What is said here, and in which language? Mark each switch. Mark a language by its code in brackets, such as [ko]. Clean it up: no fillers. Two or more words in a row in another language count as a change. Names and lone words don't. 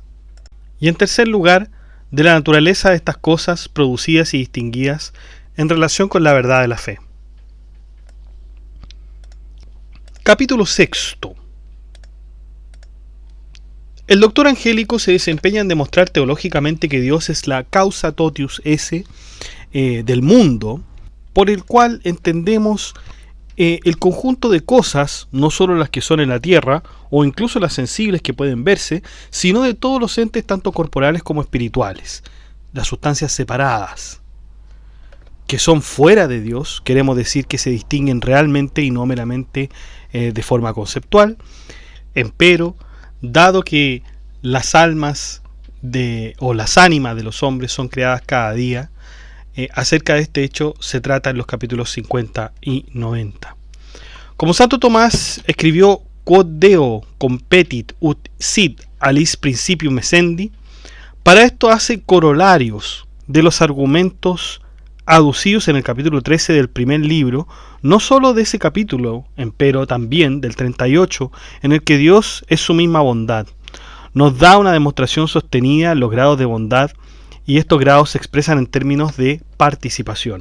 [es] Y en tercer lugar, de la naturaleza de estas cosas producidas y distinguidas en relación con la verdad de la fe. Capítulo sexto. El doctor Angélico se desempeña en demostrar teológicamente que Dios es la [la] causa totius esse [es] del mundo, por el cual entendemos el conjunto de cosas, no solo las que son en la tierra, o incluso las sensibles que pueden verse, sino de todos los entes tanto corporales como espirituales, las sustancias separadas, que son fuera de Dios, queremos decir que se distinguen realmente y no meramente de forma conceptual. Empero, dado que las almas o las ánimas de los hombres son creadas cada día, acerca de este hecho se trata en los capítulos 50 y 90. Como Santo Tomás escribió [la] Quod Deo competit ut sit alis principium essendi, [es] para esto hace corolarios de los argumentos aducidos en el capítulo 13 del primer libro, no solo de ese capítulo, empero también del 38, en el que Dios es su misma bondad. Nos da una demostración sostenida en los grados de bondad, y estos grados se expresan en términos de participación.